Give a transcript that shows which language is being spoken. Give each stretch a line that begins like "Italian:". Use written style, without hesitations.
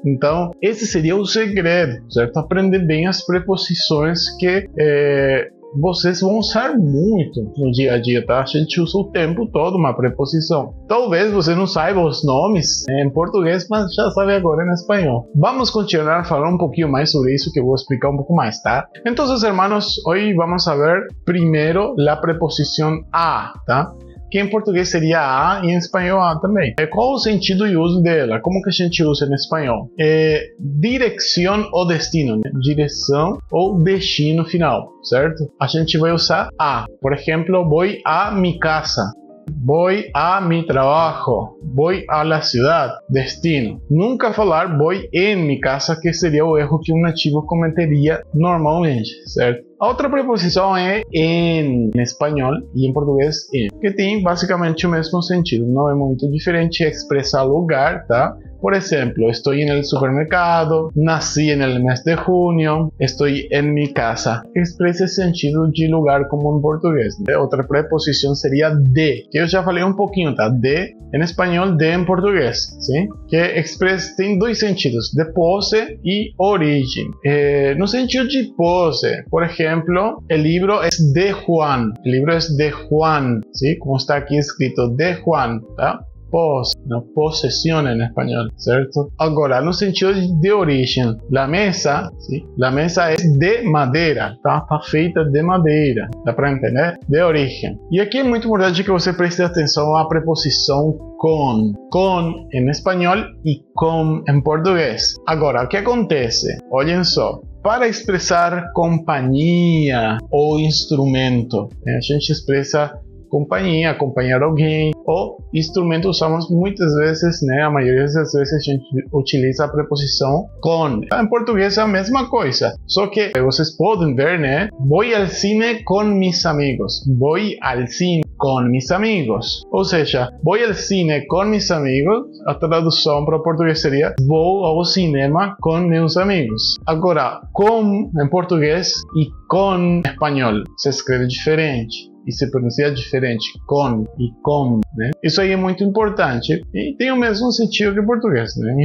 Portuguese: Então, esse seria o segredo, certo? Aprender bem as preposições que vocês vão usar muito no dia a dia, tá? A gente usa o tempo todo uma preposição. Talvez você não saiba os nomes em português, mas já sabe agora em espanhol. Vamos continuar falando um pouquinho mais sobre isso, que eu vou explicar um pouco mais, tá?
Spanish: Então, hermanos, hoy vamos a ver primero la preposición a, tá?
Portuguese: Que em português seria a e em espanhol a também. Qual o sentido e uso dela? Como que a gente usa em espanhol? Direção ou destino, né? Direção ou destino final, certo? A gente vai usar a.
Spanish: Por exemplo, voy a mi casa. Voy a mi trabajo, voy a la ciudad, destino.
Portuguese: Nunca falar
Spanish: voy en mi casa,
Portuguese: que seria o erro que um nativo cometeria normalmente, certo? A outra preposição é em espanhol e em português em, que tem basicamente o mesmo sentido, não é muito diferente, expressa lugar, tá?
Spanish: Por ejemplo, estoy en el supermercado, nací en el mes de junio, estoy en mi casa.
Portuguese: Expresa esse sentido de lugar como em português. Né? Outra preposição seria de, que eu já falei um pouquinho, tá? De em espanhol, de em português, sim? Que expressa, tem dois sentidos, de posse e origem. No sentido de posse, por exemplo,
Spanish: el libro es de Juan. El libro es de Juan, ¿sí? Como está aquí escrito, de Juan, tá? Posesión en español, ¿cierto? Ahora, no sentido de origen, la mesa, ¿sí? La mesa es de madera,
Portuguese: tá? Tá feita de madeira, dá para entender? De origen. E aqui é muito importante que você preste atenção à preposição con em espanhol e com em português. Agora, o que acontece? Olhem só. Para expressar companhia ou instrumento, a gente expressa companhia, acompanhar alguém, ou instrumento usamos muitas vezes, né? A maioria das vezes a gente utiliza a preposição con. Em português é a mesma coisa, só que vocês podem ver, né?
Spanish: Voy al cine con mis amigos. Voy al cine con mis amigos. Ou seja, voy al cine con mis amigos.
Portuguese: A tradução para português seria vou ao cinema com meus amigos. Agora, com em português e com em espanhol se escreve diferente. E se pronuncia diferente, com e com, né? Isso aí é muito importante e tem o mesmo sentido que o português, né?